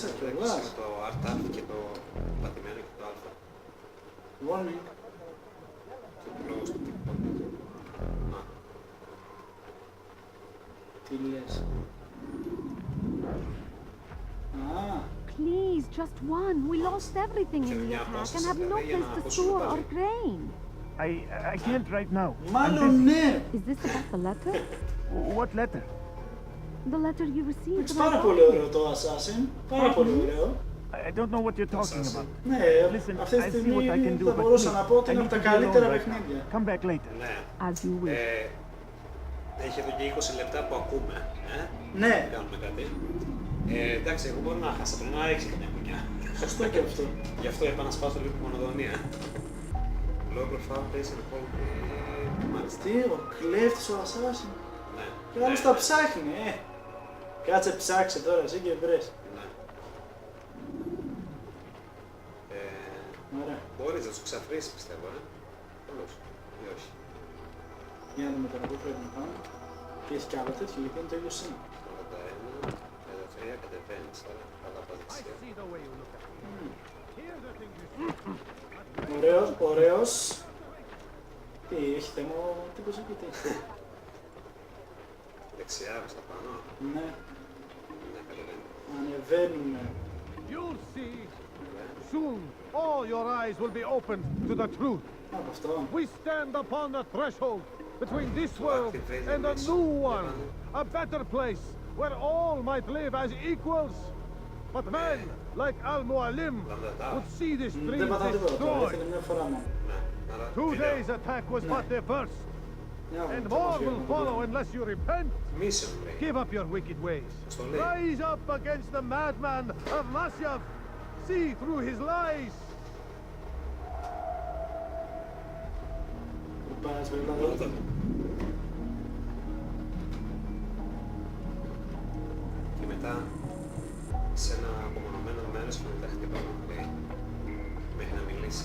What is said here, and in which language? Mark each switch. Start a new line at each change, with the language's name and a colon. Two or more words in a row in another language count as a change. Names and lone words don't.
Greek: Εντάξει, κιόλας. το Art και το πατημένο και το Alpha. Warning. Το close του TikTok. Α, Τι λες. Α,
English: Please, just one. We lost everything in the attack and have no place to store our grain. I can't right now.
Greek: μάλλον ναι.
English: Is this about the letter? What letter? The letter you received
Greek: Εντάξει,
English: from
Greek: πάρα
English: our
Greek: πολύ
English: father.
Greek: ωραίο το Assassin. Πάρα πολύ ωραίο.
English: I don't know what you're talking about.
Greek: Ναι,
English: Listen,
Greek: αυτή τη
English: I'll see what I can
Greek: στιγμή
English: do,
Greek: θα
English: but
Greek: μπορούσα
English: please,
Greek: να πω ότι
English: I
Greek: είναι
English: need
Greek: από τα
English: to be alone
Greek: καλύτερα
English: right
Greek: παιχνίδια.
English: now. Come back later.
Greek: ναι.
English: As you wish.
Greek: Έχει εδώ και 20 λεπτά που ακούμε. Ναι. Δεν κάνουμε κάτι. Εντάξει, εγώ μπορώ να χάσω πριν να ρίξει μια κουνιά. Σωστό και αυτό. Γι' αυτό είπα να σπάσω λίγο τη μονοδονία.
English: Low profile, place and hold.
Greek: Μάλιστα. Τι, ο κλέφτης ο Assassin. Ναι. Και άλλος τα ψάχνει, Κάτσε ψάξε τώρα εσύ και βρες. Ναι. Ωραία. Μπορείς να τους ξαφρίσεις, πιστεύω, Καλώς. Ή όχι. Για να δούμε τώρα πού πρέπει να πάμε. Και έχει κι άλλο τέτοιο, γιατί είναι το ίδιο σήμα. 81, 33, κατεβαίνεις, άρα καλά πας δεξιά. Ωραίος, ωραίος. Τι, έχει θέμα ο τύπος εκεί, τι. Δεξιά, προς τα πάνω. Ναι, Ναι, κατεβαίνει. ανεβαίνουμε.
English: You'll see. Soon, all your eyes will be opened to the truth.
Greek: Από αυτό.
English: We stand upon the threshold between this world and a new one, a better place where all might live as equals. But men like Al-Mualim would see this dream
Greek: Δεν πατάω τίποτα τώρα,
English: destroyed.
Greek: ήθελε μια φορά μόνο.
English: Today's attack was but the first, and more will follow unless you repent.
Greek: Mission, λέει.
English: Give up your wicked ways.
Greek: Στο λέει.
English: Rise up against the madman of Masyaf. See through his lies.
Greek: Πού πας, πρέπει να δω. Και μετά σε ένα απομονωμένο μέρος που μετά χτυπάμε, λέει, μέχρι να μιλήσει.